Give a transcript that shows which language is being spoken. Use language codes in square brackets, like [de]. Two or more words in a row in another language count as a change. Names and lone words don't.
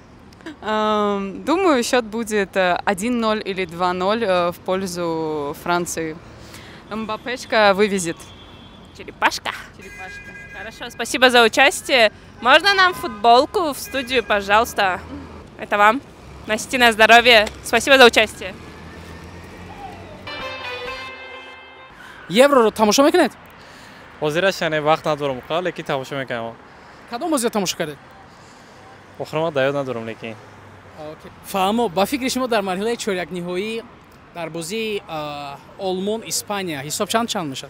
[ru] Думаю, счет будет 1-0 или 2-0 в пользу Франции. Мбаппечка вывезет. Черепашка. Хорошо, спасибо за участие. Можно нам футболку в студию, пожалуйста? Это вам. Носите на здоровье. Спасибо за участие. [tg] Евроро тамошо мекунед? ҳозираш яъне вақт надорам, лекин тамошо мекунам. кадом бозиро тамошо кардед? охирма даёд надорам, лекин. фаҳмо ба фикри шумо дар марҳилаи чорякниҳоӣ дар бозии Олмон, Испания ҳисоб чанд мешавад?